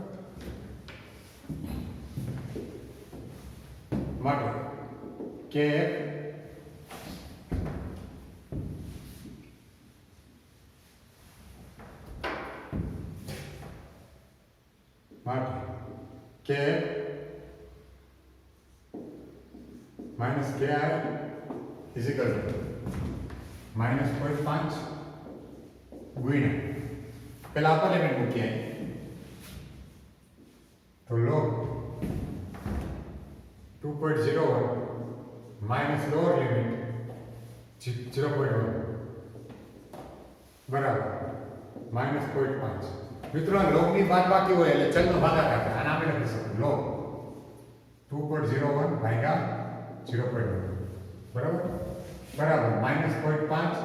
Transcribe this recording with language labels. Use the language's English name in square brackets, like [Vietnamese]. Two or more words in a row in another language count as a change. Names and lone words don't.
[English] માટે kf માટે kf minus ki is equal to [Gujarati] -0.5 ગુણ્યા પેલા આપણે લિમિટ મૂકીએ તો log 2.01 [English] minus lower limit [Gujarati] 0.1 બરાબર -0.5. મિત્રો log ની બાદબાકી હોય એટલે ચલનો ભાગાકાર થાય. આને આપણે લખી શકીએ log 2.01 ભાગ્યા 0.1 બરાબર -0.5.